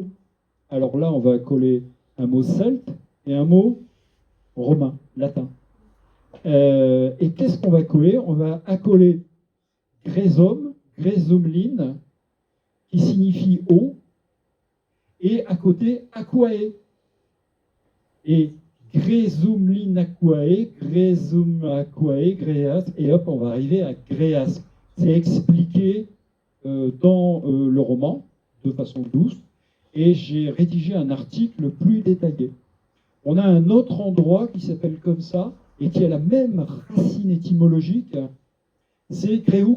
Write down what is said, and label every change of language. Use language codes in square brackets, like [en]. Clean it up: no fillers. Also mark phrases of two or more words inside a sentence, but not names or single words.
[fr] Alors là, on va coller un mot celte et un mot romain, latin. Et qu'est-ce qu'on va coller? On va accoler grésum, grésumline, qui signifie eau, et à côté aquae. Et grésumline aquae, grésum aquae, gréas, et hop, on va arriver à gréas. C'est expliqué dans le roman, de façon douce, et j'ai rédigé un article plus détaillé. On a un autre endroit qui s'appelle comme ça, et qui a la même racine étymologique, c'est gréux.